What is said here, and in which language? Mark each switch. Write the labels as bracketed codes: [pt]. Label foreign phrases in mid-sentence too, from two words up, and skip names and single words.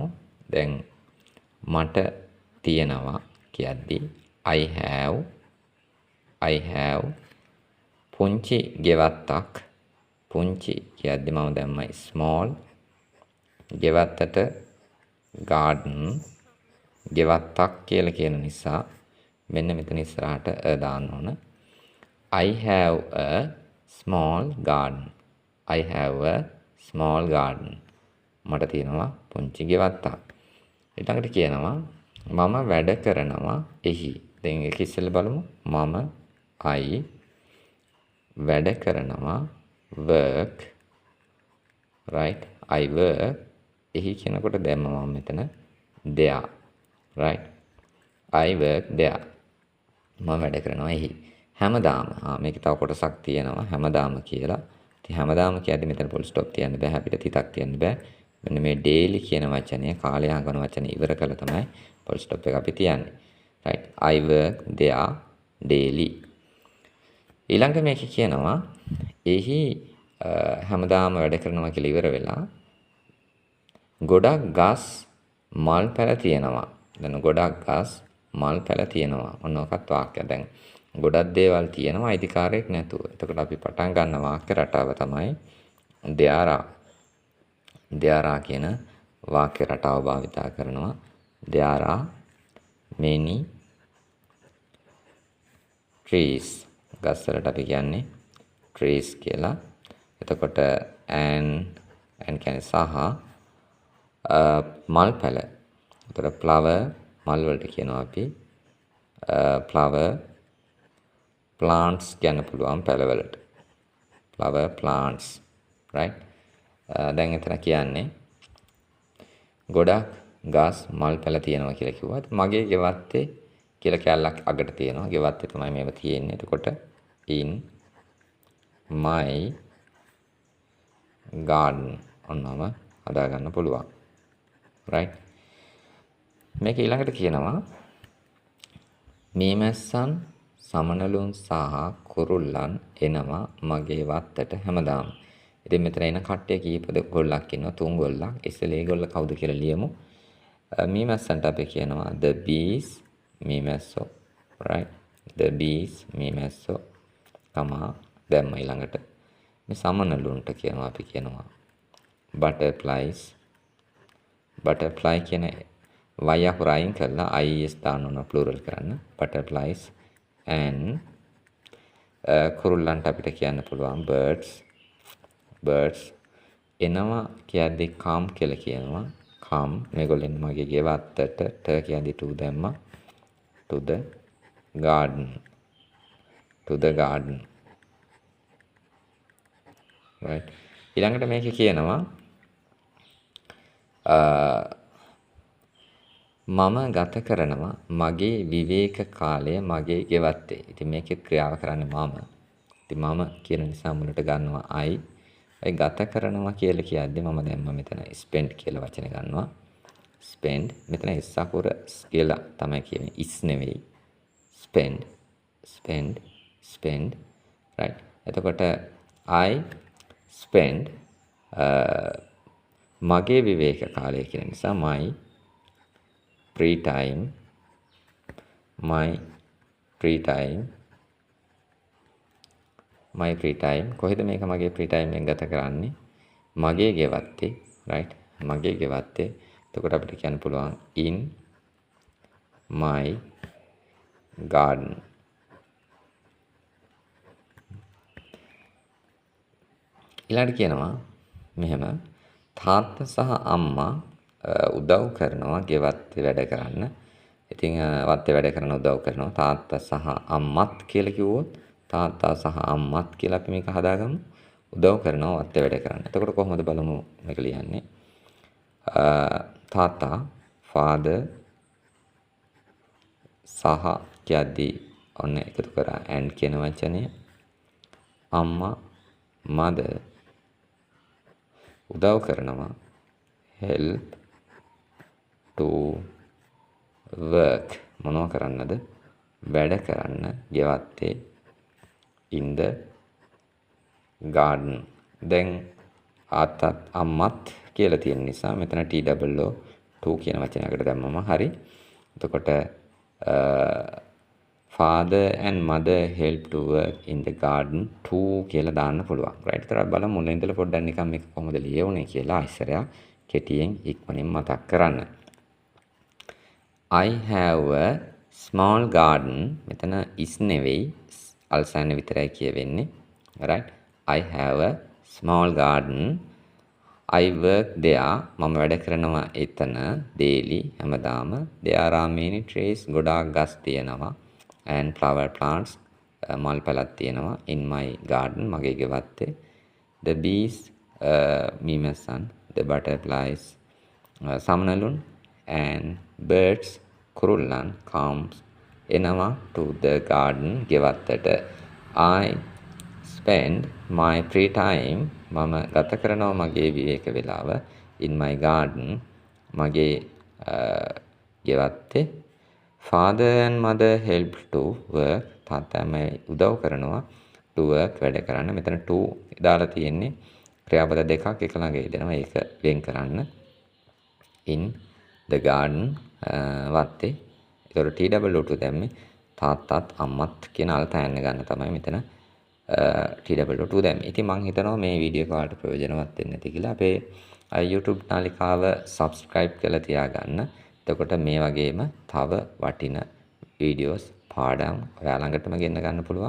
[si] දැන් මට තියෙනවා කියද්දි [en] I have [si] පුංචි ගෙවත්තක්. පුංචි කියද්දි මම දැම්මයි small. ගෙවත්තට garden. ගෙවත්තක් කියලා කියන නිසා මෙන්න මෙතන ඉස්සරහට දාන්න ඕන. [en] I have a small garden. I have a small garden. [si] මට තියෙනවා පුංචි ගෙවත්තක්. ඊළඟට කියනවා මම වැඩ කරනවා එහි. දැන් ඒක ඉස්සෙල්ලා බලමු. මම I වැඩ කරනවා work. [en] right. I work. [si] එහි කියනකොට දැම්ම මම මෙතන there. [en] right. I work there. [si] මම වැඩ කරනවා එහි. හැමදාම මේක තව කොටසක් තියෙනවා හැමදාම කියලා. ඉතින් හැමදාම කියද්දි මෙතන [en] full stop [si] තියන්න බෑ. අපිට තිතක් තියන්න බෑ. මෙන්න මේ daily කියන වචනය කාලය හංගන වචනේ ඉවර කළා තමයි [en] full stop [si] එක අපි තියන්නේ. [en] right. I work there daily. [si] ඊළඟ මේක කියනවා එහි හැමදාම වැඩ කරනවා කියලා ඉවර වෙලා ගොඩක් ගස් මල් පැල තියෙනවා. දැන් ගොඩක් ගස් මල් පැල තියෙනවා. ඔන්න ඔකත් වාක්‍යයක්. දැන් ගොඩක් දේවල් තියෙනවා අයිතිකාරයක් නැතුව. එතකොට අපි පටන් ගන්න වාක්‍ය රටාව තමයි [en] there are [si] කියන වාක්‍ය රටාව භාවිතා කරනවා. [en] there are many trees. [si] ගස් වලට අපි කියන්නේ trees කියලා. එතකොට and කියන්නේ සහ මල් පැල. එතකොට flower මල් වලට කියනවා අපි [en] flower plants [si] කියන්න පුළුවන් පැල වලට. [en] flower plants. right. [si] දැන් එතන කියන්නේ ගොඩක් ගස් මල් පැල තියෙනවා කියලා කිව්වා. මගේ ගෙවත්තේ කියලා කැලලක් අගට තියෙනවා. ගෙවත්තේ තමයි මේව තියෙන්නේ. එතකොට [en] in my garden [si] ඔන්නම හදා ගන්න පුළුවන්. [en] right. [si] මේක ඊළඟට කියනවා මීමැස්සන් සමනලුන් සහ කුරුල්ලන් එනවා මගේ වත්තට හැමදාම. ඉතින් මෙතන එන කට්ටිය කීපද ගොල්ලක් ඉන්නවා. 3 ගොල්ලක්. ඉස්සෙල්ලා ඒගොල්ල කවුද කියලා ලියමු. මීමැස්සන්ට අපි කියනවා [en] the bees [si] මීමැස්සෝ. right. [en] the bees [si] මීමැස්සෝ. තමා දැම්ම ඊළඟට මේ සමනලුන්ට කියනවා අපි කියනවා butterflies. butterfly කියන y අකුර අයින් කරලා is දාන්න ඕන plural කරන්න. [en] butterflies and [si] කුරුල්ලන්ට අපිට කියන්න පුළුවන් birds. birds එනවා කියද්දී come කියලා කියනවා. come මේගොල්ලෝ මගේ ගෙවත්තට ට කියද්දී to දැම්මා. [en] to the garden. to the garden. right. [si] ඊළඟට මේක කියනවා මම ගත කරනවා මගේ විවේක කාලය මගේ ගෙවත්තේ. ඉතින් මේකේ ක්‍රියාව කරන්නේ මම. ඉතින් මම කියන නිසා මුලට ගන්නවා I. ඒ ගත කරනවා කියලා කියද්දි මම දැම්ම මෙතන spend කියලා වචන ගන්නවා. spend මෙතන s අකුර කියලා තමයි කියන්නේ. is නෙවෙයි. [en] spend. spend. spend. right. [si] එතකොට [en] I spend [si] මගේ විවේක කාලය කියන නිසා [en] my free time. my free time. my free time [si] කොහෙද මේක මගේ [en] free time [si] එක ගත කරන්නේ? මගේ ගෙවත්තේ. right. මගේ ගෙවත්තේ. එතකොට අපිට කියන්න පුළුවන් [en] in my garden. [si] ඊළඟට කියනවා මෙහෙම තාත්තා සහ අම්මා උදව් කරනවා ගෙවත්තේ වැඩ කරන්න. ඉතින් වත්තේ වැඩ කරන උදව් කරනවා තාත්තා සහ අම්මත් කියලා කිව්වොත් තාත්තා සහ අම්මත් කියලා අපි මේක හදාගමු. උදව් කරනවා වත්තේ වැඩ කරන්න. එතකොට කොහොමද බලමු මේක ලියන්නේ? තාත්තා father සහ කියද්දී ඔන්න එකතු කරා and කියන වචනය. අම්මා mother උදව් කරනවා [en] help to work [si] මොනවා කරන්නද? වැඩ කරන්න ගෙවත්තේ [en] in the garden. [si] දැන් ආතත් අම්මත් කියලා තියෙන නිසා මෙතන TOO කියන වචනයකට දැම්මම හරි. [en] එතකොට father and mother help to work in the garden too [si] කියලා දාන්න පුළුවන්. [en] right. [si] ඒතර බලමු මුලින් ඉඳලා පොඩ්ඩක් නිකන් මේක කොහොමද ලියවුනේ කියලා ඉස්සරහ කෙටියෙන් ඉක්මනින් මතක් කරන්න. [en] I have a small garden. [si] මෙතන is නෙවෙයි අල්සන්න විතරයි කියවෙන්නේ. [en] right. I have a small garden. I work there. [si] මම වැඩ කරනවා එතන daily හැමදාම. [en] There are many trees. [si] ගොඩාක් ගස් තියෙනවා. [en] And flower plants. [si] මල් පැලක් තියෙනවා [en] in my garden. [si] මගේ ගෙවත්තේ. [en] The bees මීමැස්සන්. The butterflies සමනලුන්. And birds කුරුල්ලන් comes එනවා to the garden ගෙවත්තට. I spend my free time [si] මම ගත කරනවා මගේ විවේක වේලාව [en] in my garden [si] මගේ ගෙවත්තේ. [en] father and mother help to work [si] තාත්තයි උදව් කරනවා [en] to work [si] වැඩ කරන්න. මෙතන to දාලා තියෙන්නේ ක්‍රියාපද දෙකක් එක ළඟ යෙදෙනවා. ඒක වෙන් කරන්න [en] in the garden [si] වත්තේ. ඒතකොට TOO දැම්මේ තාත්තත් අම්මත් කියන අල්තයන්න ගන්න තමයි මෙතන TOO දැම්මේ. ඉතින් මම හිතනවා මේ වීඩියෝ එක ඔයාලට ප්‍රයෝජනවත් වෙන්න ඇති කියලා. අපේ YouTube නාලිකාව subscribe කරලා තියාගන්න. එතකොට මේ වගේම තව වටින වීඩියෝස් පාඩම් ඔයා ළඟටම ගෙන්න ගන්න පුළුවන්.